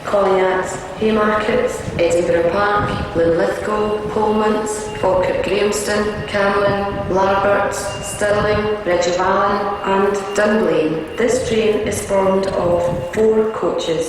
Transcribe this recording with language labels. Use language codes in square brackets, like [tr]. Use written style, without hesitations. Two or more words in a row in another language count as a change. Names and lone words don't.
[en] Colliers, Haymarket, Edinburgh Park, Linlithgow, Pullmans, Falkirk Grahamston, Camlin, Larbert, Stirling, Reggivallen and Dunblane. This train is formed of 4 coaches.